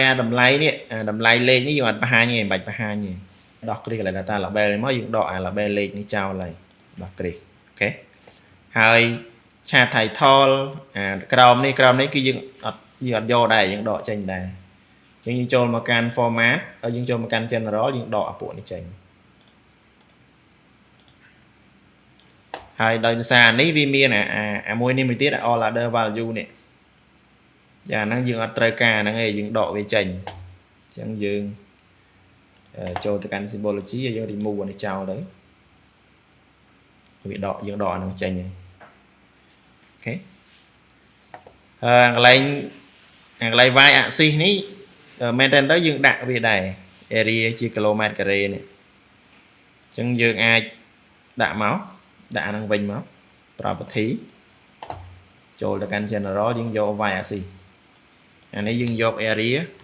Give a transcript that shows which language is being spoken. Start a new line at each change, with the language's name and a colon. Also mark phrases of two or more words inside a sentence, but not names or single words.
Khmer: អាតម្លៃនេះតម្លៃលេខនេះយើងអត់បង្ហាញទេមិនបាច់បង្ហាញទេដោះគ្រីកន្លែង
English: data label
Khmer: នេះមកយើងដកអា label លេខនេះចោលហើយដោះគ្រីកអូខេហើយ
English: chat title
Khmer: ក្រោមនេះគឺយើងអត់យកដែរយើងដកចេញដែរអញ្ចឹងយើងចូលមកកាន់ format ហើយយើងចូលមកកាន់ general យើងដកអាពួកនេះចេញ ហើយដោយសារនេះវាមានអាមួយនេះមួយទៀត
English: all other value
Khmer: នេះយ៉ាងហ្នឹងយើងអត់ត្រូវការហ្នឹងទេយើងដកវាចេញអញ្ចឹងយើងចូលទៅកាន់ symbology ហើយយើង remove អានេះចោលទៅ វាដកយើងដកអាហ្នឹងចេញហើយអូខេកន្លែង
English: y axis
Khmer: នេះមែនតើទៅយើងដាក់វាដែរ area ជាគីឡូម៉ែត្រការ៉េនេះអញ្ចឹងយើងអាចដាក់មកដាក់អាហ្នឹងវិញមក property ចូលទៅកាន់ general យើងយក
English: y axis
Khmer: អានេះយើងយក area